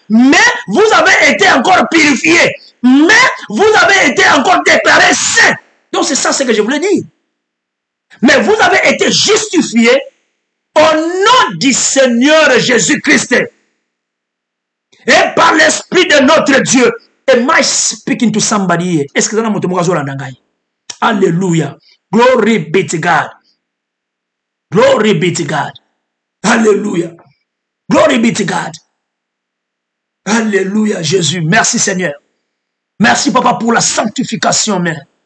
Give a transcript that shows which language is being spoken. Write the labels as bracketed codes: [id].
[fr] Mais vous avez été encore purifiés. Mais vous avez été encore déclarés saints. Donc c'est ça ce que je voulais dire. Mais vous avez été justifiés au nom du Seigneur Jésus-Christ. Et par l'Esprit de notre Dieu. [en] Am I speaking to somebody here? [fr] Est-ce que vous avez Alléluia. [en] Glory be to God. Glory be to God. Alléluia. Glory be to God. [fr] Alléluia, Jésus. Merci, Seigneur. Merci, Papa, pour la sanctification, Mère.